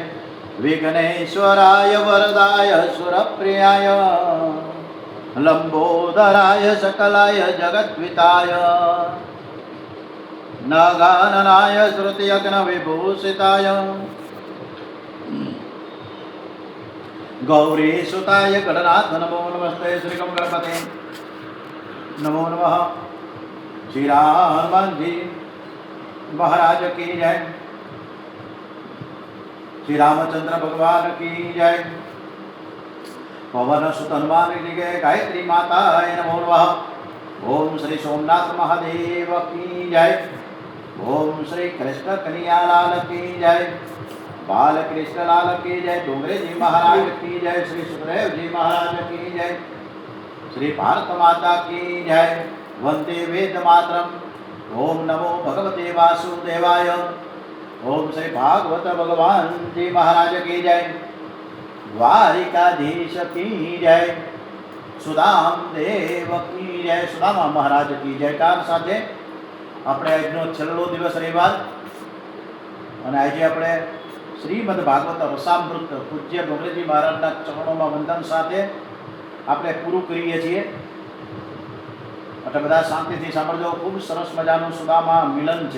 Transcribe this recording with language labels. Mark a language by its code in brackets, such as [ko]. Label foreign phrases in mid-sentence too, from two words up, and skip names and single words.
[sa] विघ्नेश्वराय वरदाय सुरप्रियाय लंबोदराय सकलाय जगद्विताय नगाननाय श्रुतियज्ञ विभूषिताय गौरीसुताय गणनाथ नमो नमस्ते। श्री गणपते नमो नमः। [hi] श्री हनुमान जी महाराज की जय। श्री रामचंद्र भगवान की जय। पवन सुत हनुमान जी के गायत्री माता नमो नमः। ओम श्री सोमनाथ महादेव की जय। ओम श्री कृष्ण कन्हैया लाल की जय। बाल कृष्ण लाल की जय। डोंगरे जी महाराज की जय। श्री सुखदेव जी महाराज की जय। श्री भारत माता की जय। [sa] वंदे वेद मातरम। ओम नमो भगवते वासुदेवाय। [hi] ओम श्री भागवत भगवान जी महाराज की जय। द्वारिकाधीश की जय। सुदाम देव की जय। सुदामा महाराज की जयकार [gu] साथे આપણે આજનો છેલ્લો દિવસ રવિવાર અને આજે આપણે શ્રીમદ ભાગવત રસામૃત પૂજ્ય ડોંગરેજી મહારાજના ચરણોમાં વંદન સાથે આપણે પૂરું કરીએ છીએ। એટલે બધા શાંતિથી સાંભળજો। ખૂબ સરસ મજાનું સુદામા મિલન છે।